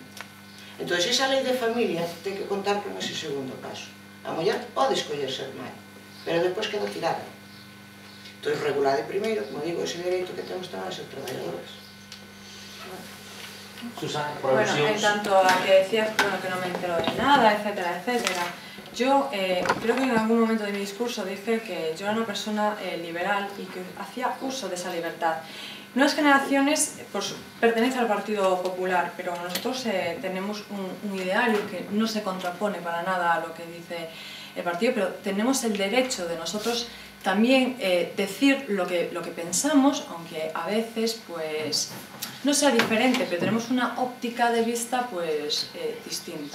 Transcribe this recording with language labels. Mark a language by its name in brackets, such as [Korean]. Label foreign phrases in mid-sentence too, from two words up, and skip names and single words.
[Galician] Entón, esa lei de familia ten que contar con ese segundo paso. A muller pode escoller ser mãe, pero depois queda tirada. Entón, regulade primeiro, como digo, ese dereito que temos tamén a ser traballadoras. [Spanish] Susana, por Bueno, en tanto a que decías que no me entero de nada, etcétera, etcétera, yo creo que en algún momento de mi discurso dije que yo era una persona liberal y que hacía uso de esa libertad. Nuevas Generaciones pues, pertenece al Partido Popular, pero nosotros tenemos un ideario que no se contrapone para nada a lo que dice el partido, pero tenemos el derecho de nosotros también decir lo que pensamos, aunque a veces pues, no sea diferente, pero tenemos una óptica de vista pues, distinta.